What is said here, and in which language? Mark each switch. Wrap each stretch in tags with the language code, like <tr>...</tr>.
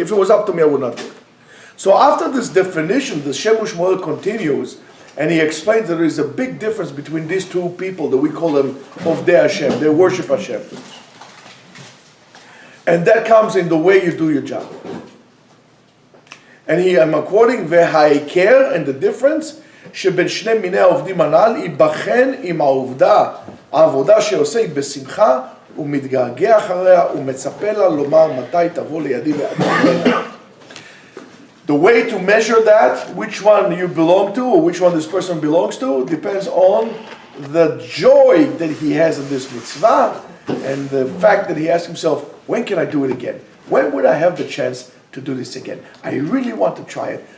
<en>If it was up to me, I would not do it. So after this definition, the Shemush Moel continues, and he explains that there is a big difference between these two people that we call them Ovdei Hashem. They worship Hashem. And that comes in the way you do your job. And here I'm quoting,</en> <he>והעיקר,</he> <en>and the difference,</en> <he>שבין שני מיני העובדים הנ"ל, ייבחן עם העבודה שעושה היא בשמחה, הוא מתגעגע אחריה, הוא מצפה לה לומר מתי תבוא לידי ואני.</he> <en>The way to measure that, which one you belong to, or which one this person belongs to, depends on the joy that he has in this mitzvah, and the fact that he asks himself, when can I do it again? When would I have the chance to do this again? I really want to try it.</en>